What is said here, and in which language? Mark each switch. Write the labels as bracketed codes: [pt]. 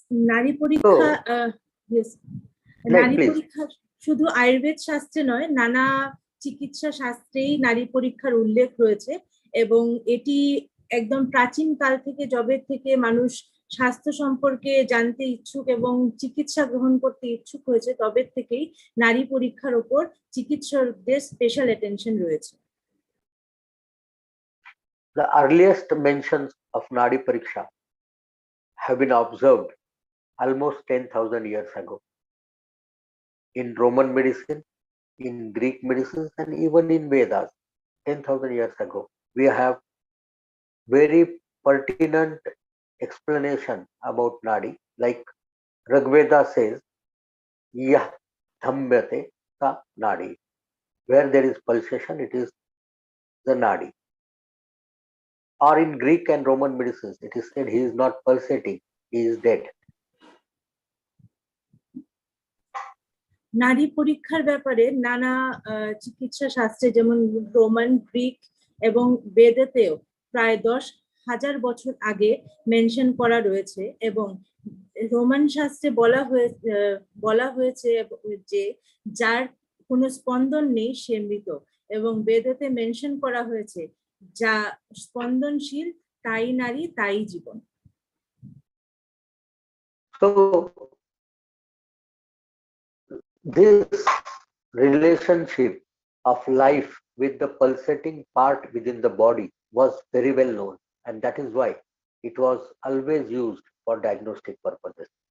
[bn] নারী পরীক্ষা, নারী পরীক্ষা শুধু আয়ুর্বেদ শাস্ত্রে নয়, নানা চিকিৎসা শাস্ত্রেই নারী পরীক্ষার উল্লেখ রয়েছে এবং এটি একদম প্রাচীন কাল থেকে, যবে থেকে মানুষ স্বাস্থ্য সম্পর্কে জানতে ইচ্ছুক এবং চিকিৎসা গ্রহণ করতে ইচ্ছুক হয়েছে, তবে থেকেই নারী পরীক্ষার উপর চিকিৎসকদের স্পেশাল অ্যাটেনশন রয়েছে। [en] The earliest mentions of Nadi Pariksha have been observed almost 10,000 years ago in Roman medicine, in Greek medicine, and even in Vedas. 10,000 years ago, we have very pertinent explanation about Nadi, like Rigveda says, [sa] Yah Dhamyate Sa Nadi. [en] Where there is pulsation, it is the Nadi. Or in Greek and Roman medicines, it is said he is not pulsating, he is dead. [bn] নারী পরীক্ষার ব্যাপারে নানা চিকিৎসা শাস্ত্রে, যেমন Roman, Greek এবং বেদেতেও প্রায় 10,000 বছর আগে মেনশন করা রয়েছে। এবং রোমান শাস্ত্রে বলা হয়েছে যে যার কোনো স্পন্দন নেই সে মৃত, এবং বেদেতে মেনশন করা হয়েছে যা স্পন্দনশীল তাই নারী তাই জীবন। [en] So this relationship of life with the pulsating part within the body was very well known, and that is why it was always used for diagnostic purposes.